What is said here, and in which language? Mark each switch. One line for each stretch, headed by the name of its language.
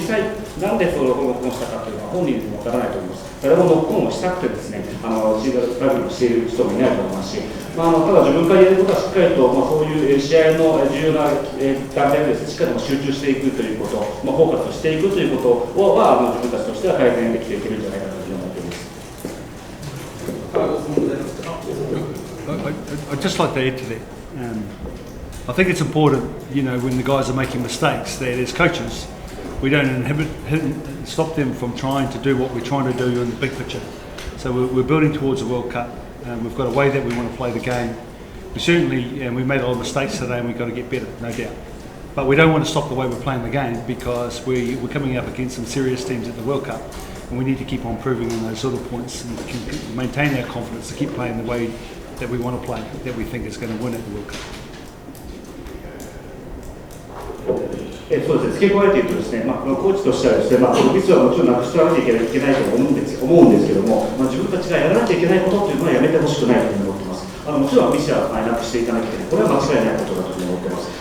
Japanese: 実際なんでそれをノックオンしたかというのは本人にも分からないと思います。誰もノックオンをしたくてですね、ラグビーをしている人もいないと思いますし、ただ自分からやることはしっかりと、そういう試合の重要な段階でしっかり集中していくということ、フォーカスしていくということは、自分たちとしては改善できていけるんじゃないかというふうに思っています。
English: I'd just like to add to that. I think it's important, when the guys are making mistakes, that as coaches, we don't stop them from trying to do what we're trying to do in the big picture. So we're building towards a World Cup. We've got a way that we want to play the game. We certainly, we made a lot of mistakes today, and we've got to get better, no doubt. But we don't want to stop the way we're playing the game, because we're coming up against some serious teams at the World Cup, and we need to keep on improving on those little points and maintain our confidence to keep playing the way that we want to play, that we think is going to win at the World Cup.
Japanese: そうですね、付け加えていくとですね、コーチとしてはですね、ミスはもちろんなくしていかなきゃいけないと思うんですけども、自分たちがやらなきゃいけないことというのはやめてほしくないというふうに思っています。もちろんミスはなくしていかなきゃいけない、これは間違いないことだというふうに思っています。